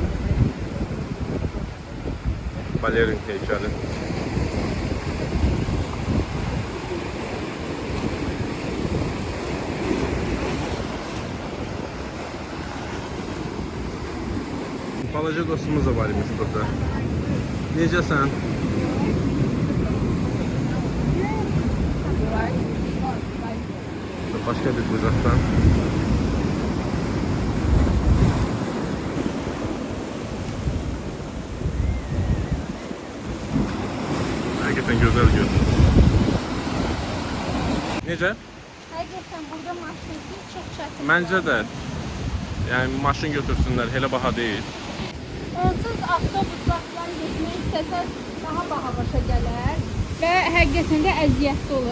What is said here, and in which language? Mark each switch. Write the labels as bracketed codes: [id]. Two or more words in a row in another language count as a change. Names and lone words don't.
[az] Balerin heykəli. Balaca dostumuz da var imiş burada. Necəsən? [tr] Başka bir bucaktan. Hakikaten güzel görünüyor. [az] Necə? Həqiqətən burada maşın üçün çox çətin. Məncə də. Yəni maşın götürsünlər, elə baha deyil. Onsuz avtobusla falan getmək istəsəz daha baha başa gələr və həqiqətən də əziyyətli olur.